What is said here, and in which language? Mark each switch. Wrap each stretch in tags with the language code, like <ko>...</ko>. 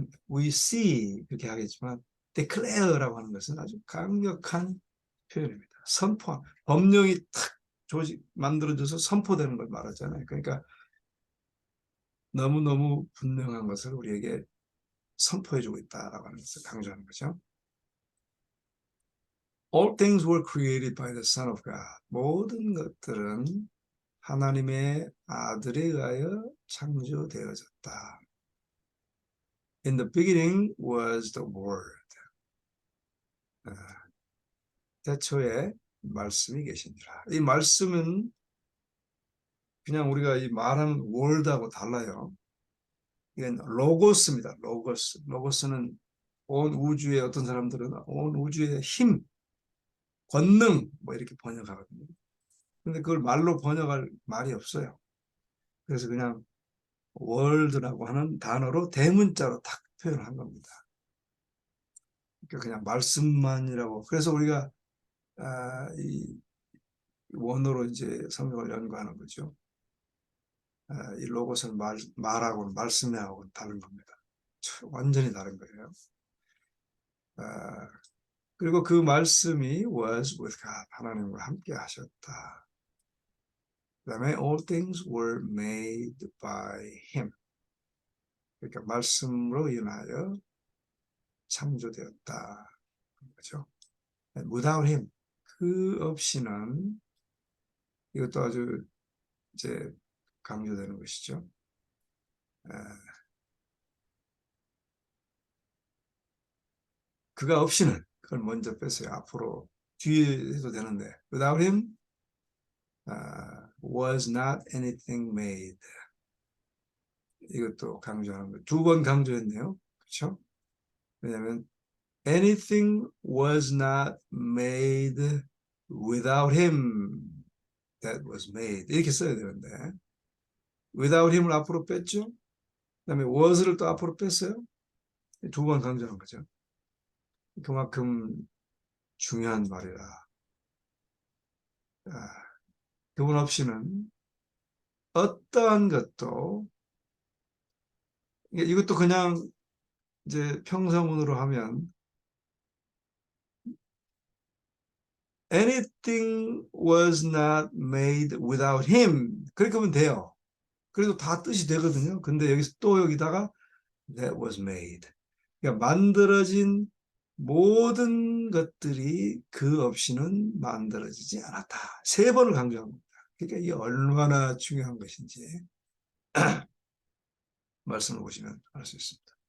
<en>We see</en> <ko>그렇게 하겠지만 declare라고 하는 것은 아주 강력한 표현입니다. 선포, 법령이 탁 만들어져서 선포되는 걸 말하잖아요. 그러니까 너무너무 분명한 것을 우리에게 선포해주고 있다라고 하는 것을 강조하는 거죠.</ko> <en>All things were created by the Son of God.</en> <ko>모든 것들은 하나님의 아들에 의하여 창조되어졌다.</ko> <en>In the beginning was the Word.</en> <ko>태초에 말씀이 계시니라. 이 말씀은 그냥 우리가 이 말하는 word하고 달라요. 이건 로고스입니다. 로고스. 로고스는 온 우주의 어떤 사람들은 온 우주의 힘, 권능 뭐 이렇게 번역하거든요. 근데 그걸 말로 번역할 말이 없어요. 그래서 그냥 월드라고 하는 단어로 대문자로 딱 표현한 겁니다. 그러니까 그냥 말씀만이라고. 그래서 우리가 이 원어로 이제 성경을 연구하는 거죠. 이 로고스는 말하고는 말씀하고는 다른 겁니다. 완전히 다른 거예요. 그리고 그 말씀이</ko> <en>was with God,</en> <ko>하나님과 함께 하셨다. 그 다음에</ko> <en>all things were made by him.</en> <ko>그러니까 말씀으로 인하여 창조되었다. 그렇죠?</ko> <en>Without him,</en> <ko>그 없이는, 이것도 아주 이제 강조되는 것이죠. 그가 없이는, 그걸 먼저 뺐어요. 앞으로 뒤에 해도 되는데</ko> <en>without him was not anything made.</en> <ko>이것도 강조하는 거. 두 번 강조했네요. 그렇죠? 왜냐하면 anything was not made without him that was made. 이렇게 써야 되는데 without him을 앞으로 뺐죠. 그 다음에 was를 또 앞으로 뺐어요. 두 번 강조한 거죠. 그만큼 중요한 말이라. 그분 없이는 어떠한 것도, 이것도 그냥 이제 평서문으로 하면</ko> <en>anything was not made without him.</en> <ko>그렇게 하면 돼요. 그래도 다 뜻이 되거든요. 근데 여기서 또 여기다가</ko> <en>that was made.</en> <ko>그러니까 만들어진 모든 것들이 그 없이는 만들어지지 않았다. 세 번을 강조합니다. 그러니까 이게 얼마나 중요한 것인지 말씀을 보시면 알 수 있습니다.</ko>